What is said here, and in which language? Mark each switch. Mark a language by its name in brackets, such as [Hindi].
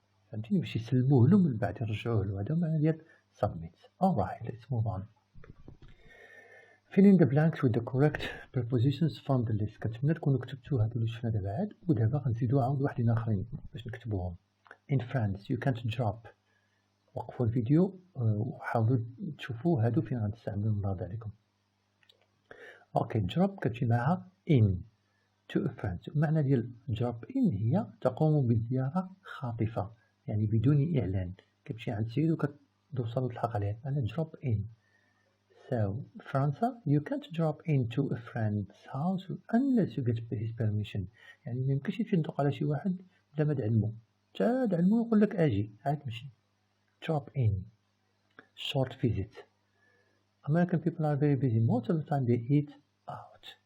[Arabic] فهمتيني؟ باش يسلموه له من بعد يرجعوه له. هذا معنى ديال submit. [English] alright let's move on. fill in the blanks with the correct prepositions from the list. [Arabic] كنتمنى تكونوا كتبتوا هادو اللي شفنا دابا عاد، ودابا غنزيدو عاود واحدين اخرين باش نكتبوهم. [English] In France you can't drop. [Arabic] وقفوا الفيديو وحاولوا تشوفوا هادو فين غنستعملوا المراد عليكم. [English] okay drop [Arabic] كتجي معها [English] in to a friend. [Arabic] المعنى ديال drop in هي تقوم بزيارة خاطفة، يعني بدون إعلان، كتمشي عند سيد وكتوصل وتلحق عليه، معنى drop in. [English] So فرنسا you can't drop into a friend's house unless you get his permission. [Arabic] يعني ميمكنش تمشي تدق على شي واحد بلا ما تعلمو، تا تعلمو يقول لك اجي عاد تمشي. [English] drop in. short visit. American people are very busy. Most of the time they eat out.